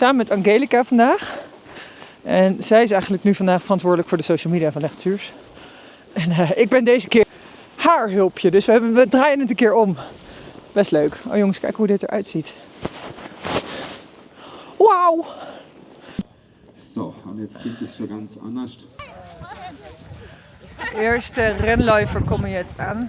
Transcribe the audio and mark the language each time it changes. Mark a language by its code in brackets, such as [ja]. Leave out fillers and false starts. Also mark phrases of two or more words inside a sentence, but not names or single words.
[nl] Samen met Angelica vandaag. En zij is eigenlijk nu vandaag verantwoordelijk voor de [en] social media [nl] van Leg Zürs. En ik ben deze keer haar hulpje. Dus we draaien het een keer om. Best leuk. Oh jongens, kijk hoe dit eruit ziet. Wauw! [de] So, und jetzt klingt es schon ganz anders. [nl] Eerste renläufer komen jetzt aan.